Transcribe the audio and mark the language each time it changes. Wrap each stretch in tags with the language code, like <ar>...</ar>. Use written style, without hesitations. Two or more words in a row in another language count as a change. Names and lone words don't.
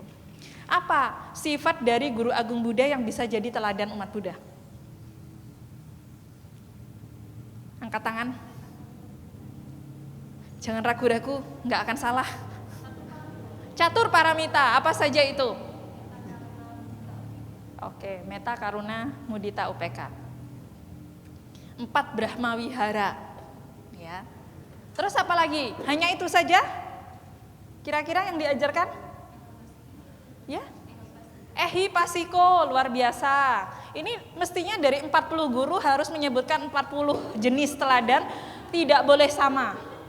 <id>Apa sifat dari guru agung Buddha yang bisa jadi teladan umat Buddha? Angkat tangan. Jangan ragu-ragu, nggak akan salah.</id> <pi>Catur paramita,</pi> <id>apa saja itu? Oke, meta, karuna, mudita, upeka. 4</id> <pi>Brahma Wihara.</pi> <id>Ya. Terus apa lagi? Hanya itu saja? Kira-kira yang diajarkan? Ya? Ehipasiko, luar biasa. Ini mestinya dari 40 guru harus menyebutkan 40 jenis teladan, tidak boleh sama.</id>